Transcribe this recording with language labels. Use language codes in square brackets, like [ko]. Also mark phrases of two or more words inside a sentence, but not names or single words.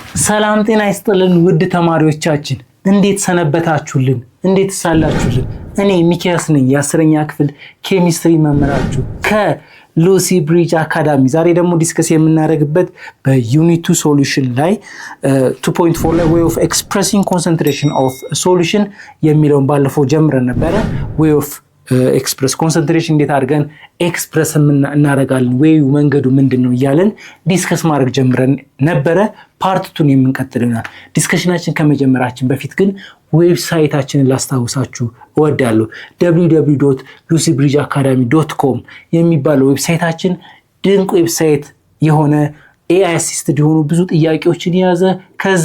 [am] ሰላም ጤና ይስጥልን ውድ ተማሪዎቻችን እንዴት ሰነበታችሁልን? እንዴት ሳላችሁልን? እኔ ሚኪያስ ነኝ የ10ኛ ክፍል ኬሚስትሪ መምህራችሁ ከሉሲ ብሪጅ አካዳሚ። ዛሬ ደግሞ ዲስከስ የምናደርግበት በዩኒት 2 ሶሉሽን ላይ 2.4 ላይ [en] way of expressing concentration of solution [am] የሚለውን ባለፈው ጀምረን ነበረ። [en] way of express concentration [am] እንዴት አድርገን ኤክስፕረስ እናደርጋለን ወይ መንገዱ ምንድነው እያለን ዲስከስ ማድረግ ጀምረን ነበረ። ፓርት 2 የምንቀጥል ይሆናል። ዲስከሽናችን ከመጀመራችን በፊት ግን ዌብሳይታችንን ላስታውሳችሁ እወዳለሁ። www.lucybridgeacademy.com የሚባለው ዌብሳይታችን ድንቅ ዌብሳይት የሆነ [en] AI assisted [am] የሆኑ ብዙ ጥያቄዎችን የያዘ ከዛ